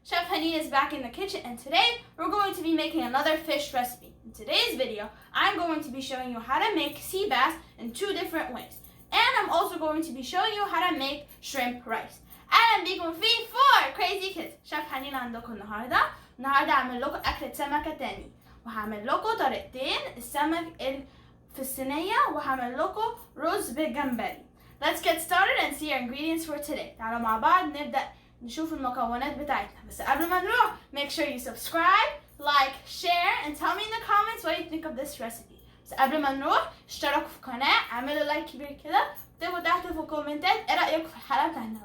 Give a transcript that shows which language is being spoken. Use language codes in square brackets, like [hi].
[en] Haneen is back in the kitchen, and today we're going to be making another fish recipe. In today's video, I'm going to be showing you how to make sea bass in 2 different ways. And I'm also going to be showing you how to make shrimp rice. [ar] أهلا بيكم في 4 crazy kids. شيف حنين عندكم النهارده هعمل لكم أكلة سمكة تاني، وهعمل لكم طريقتين السمك في الصينية، وهعمل لكم رز بالجمبري. [en] Let's get started and see our ingredients for today. [ar] تعالوا مع بعض نبدأ نشوف المكونات بتاعتنا. بس قبل ما نروح, [en] make sure you subscribe, like, share, and tell me in the comments what you think of this recipe. [ar] بس قبل ما نروح, اشتركوا في القناة, اعملوا لايك كبير كده, اكتبوا تحت في الكومنتات ايه رأيكم في الحلقة بتاعتنا.